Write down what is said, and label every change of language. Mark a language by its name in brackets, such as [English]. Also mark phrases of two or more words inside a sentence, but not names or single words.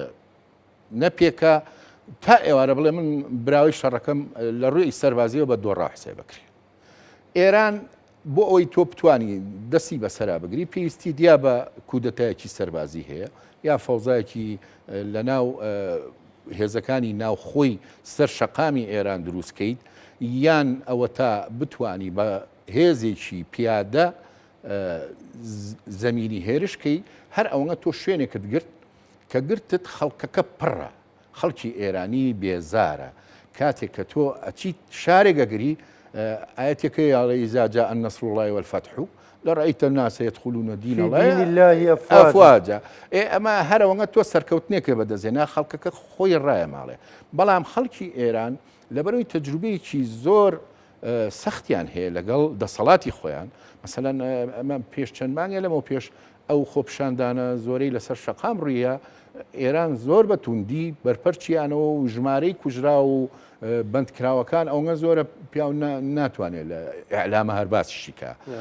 [Central Kurdish] نەپێکە تا ئێوارە بڵێ من براوی شەڕەکەم لە ڕووی سەربازیەوە بە دۆڕا حسێ بکرێ ئێران بۆ ئەوەی تۆ بتانی دەستی بەسەرا بگری پێویستی دیا بە کودەتایەکی سەربازی هەیە یا فەوزایەکی لە ناو هێزەکانی ناوخۆی سەر شەقامی ئێران دروستکەیت یان ئەوە تا بتانی بە هێزێکی پیادە زەمینی هێرشکەی هەر ئەوەنە تۆ شوێنێکت گرت کە گرتت خەڵکەکە پڕە خەڵکی ئێرانی بێزارە کاتێک کە تۆ ئەچیت شارێگەگری ئاەتێکە یاڵە [Arabic] ئیزاجا النەسر الله والفتح لرأيت الناس يدخلون دين الله [Central Kurdish] أفواجا ئەمە هەرەوەنە تۆ سەرکەوتنێکە بەدەزێنا خەڵکەکە خۆی ڕایە ماڵێ بەڵام خەڵکی ئێران لەبەرەوەی تەجروبەیەکی زۆر سەختیان هەیە لەگەڵ دەسەڵاتی خۆیان مەسەلەن ئەمە پێش چەند مانگە لەمەوە پێش ئەو خۆپشاندانە زۆرەی لەسەر شەقام ڕوویە ئێران زۆر بە توندی بەرپەرچیانەوە و ژمارەی کوژرا و بەندکراوەکان ئەوە زۆرە پیاو ناتوانێت لە ئەعلامە هەر باسیشیکە